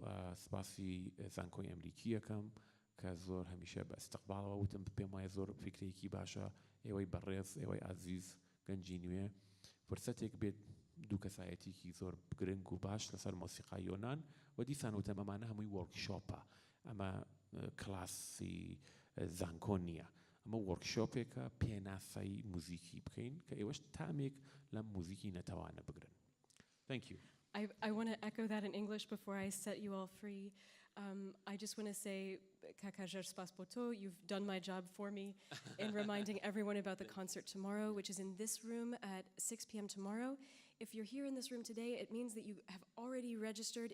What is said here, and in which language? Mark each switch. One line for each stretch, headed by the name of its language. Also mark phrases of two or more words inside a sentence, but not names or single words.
Central Kurdish: سپاسی زانکۆی ئەمریکی یەکەم کە زۆر هەمیشە بە ئەستەقباڵەوە وتم پێم وایە زۆر فکرێکی باشە ئێوەی بەڕێز ئێوەی ئازیز گەنجی نوێ فرسەتێک بێت دوو کەسایەتێکی زۆر گرنگ و باش لەسەر مۆسیقای یۆنان و دیسان وتم ئەمانە هەمووی وەرکشۆپە ئەمە کلاسی زانکۆ نییە ئەمە وەرکشۆپێکە پێناسایی موزیکی بکەین کە ئێوەش تامێک لەم موزیکی نەتەوانە بگرن.
English: Thank you. I want to echo that in English before I set you all free. I just want to say, Kakajar Spaspoto, you've done my job for me in reminding everyone about the concert tomorrow, which is in this room at 6 p.m. tomorrow. If you're here in this room today, it means that you have already registered.